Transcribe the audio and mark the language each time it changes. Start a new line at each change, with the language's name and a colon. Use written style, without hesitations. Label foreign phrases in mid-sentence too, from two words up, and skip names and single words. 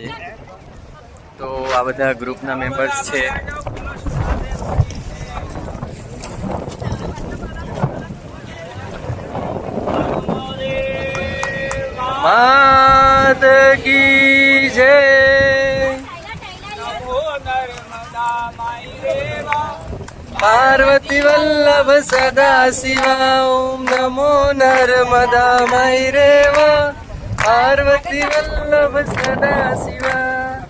Gujarati: તો આ બધા ગ્રુપના મેમ્બર્સ છે.
Hindi: मात की जय. पार्वती वल्लभ सदा शिवा. ओम नमो नर्मदा मयि रेवा. पार्वती वल्लभ सदा शिवा.